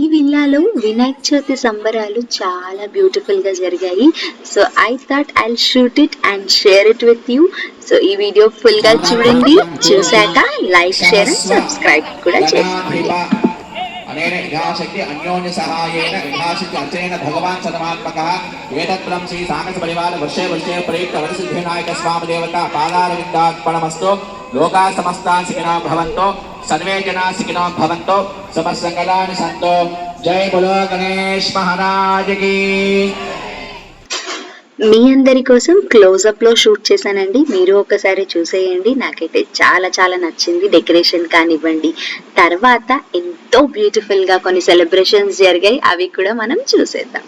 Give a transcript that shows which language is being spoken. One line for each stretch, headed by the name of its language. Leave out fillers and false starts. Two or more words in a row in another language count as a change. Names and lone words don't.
Telugu: విల్లాలో వినాయక చవితి సంబరాలు చాలా బ్యూటిఫుల్ గా జరిగాయి.
English: So I thought I'll shoot it and share it with you.
Telugu: సో ఈ వీడియో ఫుల్ గా చూడండి, చూసాక
English: like share and subscribe
Telugu: కూడా చేసుకోండి.
Sanskrit: अनेन विघाशक्ति अन्योन्य सहायेन विघाशक्ति अर्चनेन भगवान् सदमात्मकः एतत्प्रं श्री साकस परिवार वर्षे वर्षे प्रयुक्त वरसिद्धिविनायक स्वामी देवता पादारविन्दार्पणमस्तु। लोकाः समस्ताः सुखिनो भवन्तु, सर्वे जनाः सुखिनो भवन्तु, समस्तमङ्गलानि सन्तु।
Hindi: जय बोलो गणेश महाराज की।
Telugu: మీ అందరి కోసం క్లోజప్ లో షూట్ చేశానండి, మీరు ఒకసారి చూసేయండి. నాకైతే చాలా చాలా నచ్చింది, డెకరేషన్ కానివ్వండి. తర్వాత ఎంతో బ్యూటిఫుల్ గా కొన్ని సెలబ్రేషన్స్ జరిగాయి, అవి కూడా మనం చూసేద్దాం.